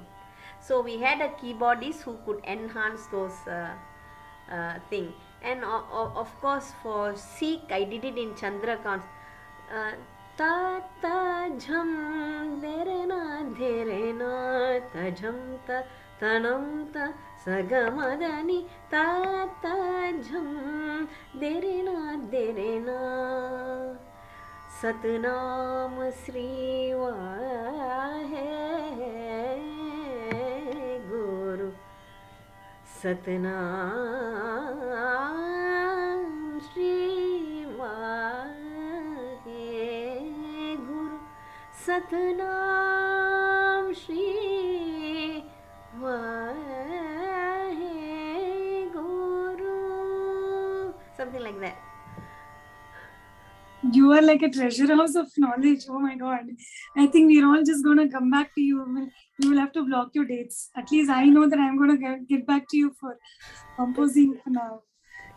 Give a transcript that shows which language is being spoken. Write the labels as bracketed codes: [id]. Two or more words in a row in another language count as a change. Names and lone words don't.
[en] So we had a keyboardist who could enhance those thing. And of course for Sikh, I did it in Chandrakant. Ta ta jham derena derena ta jham ta tanam ta sagamadani ta ta jham derena derena [pa] ਸਤਿਨਾਮ ਸ੍ਰੀ ਵਾਹਿ ਗੁਰੂ ਸਤਿਨਾਮ ਸ਼੍ਰੀ ਵਾਹਿ ਗੁਰੂ ਸਤਿਨਾਮ ਸ਼੍ਰੀ ਵਾਹਿ ਗੁਰੂ, [en] something like that. You are like a treasure house of knowledge. Oh my God. I think we're all just going to come back to you. You will have to block your dates. At least I know that I'm going to get back to you for composing for now.